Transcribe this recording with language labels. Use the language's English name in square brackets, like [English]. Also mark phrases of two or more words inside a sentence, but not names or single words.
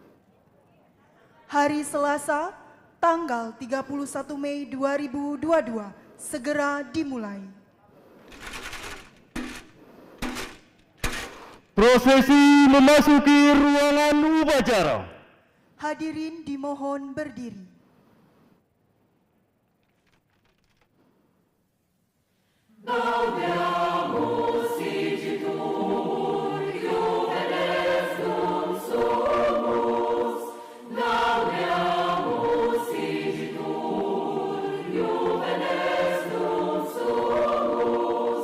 [Indonesian] Hari Selasa, tanggal 31 Mei 2022 segera dimulai. Prosesi memasuki ruangan upacara. Hadirin dimohon berdiri. [Latin] Gaudiamus igitur Juvenes dum sumus. Gaudiamus igitur Juvenes dum sumus.